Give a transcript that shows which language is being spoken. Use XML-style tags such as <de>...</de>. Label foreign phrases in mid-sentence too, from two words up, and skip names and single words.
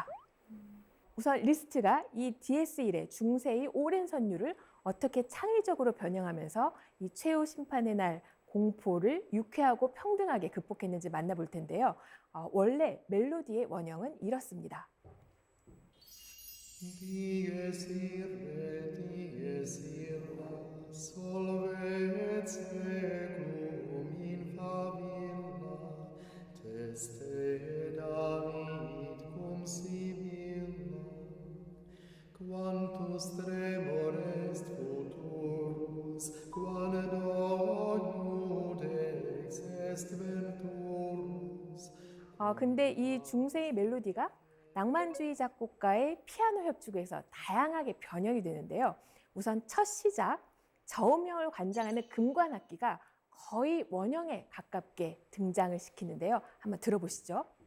<ko>우선 리스트가 이 DS1의 중세의 오랜 선율을 어떻게 창의적으로 변형하면서 이 최후 심판의 날 공포를 유쾌하고 평등하게 극복했는지 만나볼 텐데요. 원래 멜로디의 원형은 이렇습니다.</ko> <la>Dies irae, dies illa, solvet seclum in favilla, teste David cum Sibylla, quantus tremor est futurus, quando Deus est venturus.</la> <ko>근데 이 중세의 멜로디가 낭만주의 작곡가의 피아노 협주에서 다양하게 변형이 되는데요. 우선 첫 시작, 저음형을 관장하는 금관악기가 거의 원형에 가깝게 등장을 시키는데요. 한번 들어보시죠.</ko>